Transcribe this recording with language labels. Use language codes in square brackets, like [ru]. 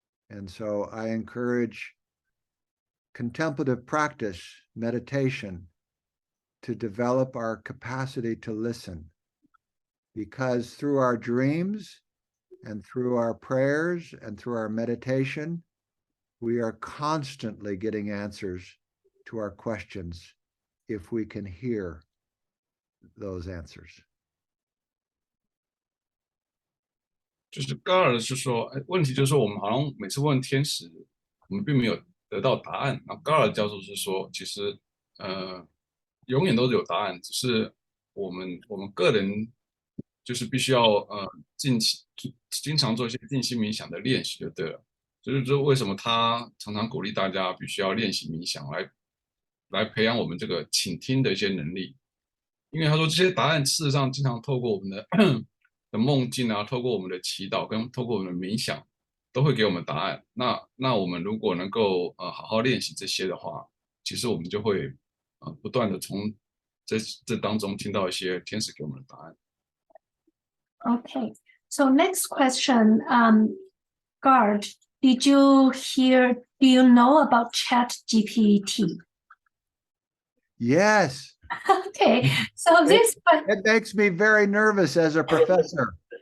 [en] And so I encourage contemplative practice, meditation, to develop our capacity to listen, because through our dreams and through our prayers and through our meditation, we are constantly getting answers to our questions if we can hear those answers. [zh] 就是高尔是说，问题就是说，我们好像每次问天使，我们并没有得到答案。然后高尔教授是说，其实永远都是有答案，只是我们个人就是必须要经常做一些静心冥想的练习就对了。就是说，为什么他常常鼓励大家必须要练习冥想，来培养我们这个倾听的一些能力。因为他说这些答案事实上经常透过我们的梦境啊，透过我们的祈祷跟透过我们的冥想，都会给我们答案。那我们如果能够好好练习这些的话，其实我们就会不断的从这当中听到一些天使给我们的答案。 [en] Okay, so next question, Gard, do you know about ChatGPT? Yes. Okay, so it makes me very nervous as a professor.